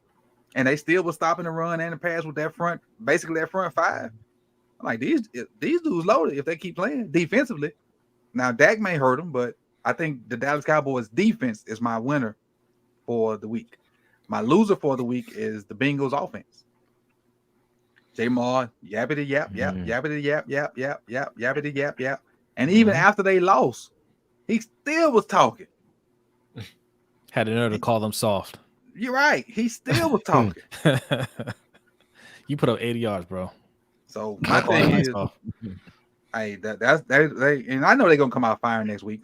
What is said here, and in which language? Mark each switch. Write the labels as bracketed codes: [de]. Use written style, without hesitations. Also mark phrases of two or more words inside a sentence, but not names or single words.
[en] And they still was stopping the run and the pass with that front five. I'm like, these dudes loaded if they keep playing defensively. Now, Dak may hurt them, but I think the Dallas Cowboys defense is my winner for the week. My loser for the week is the Bengals offense. Jamar, yappity yap, yappity yap, yappity yap, yap. And even after they lost, he still was talking. Had the nerve to call them soft. You're right. He still was talking. You put up 80 yards, bro. So my thing is, hey, that's they, and I know they're gonna come out firing next week.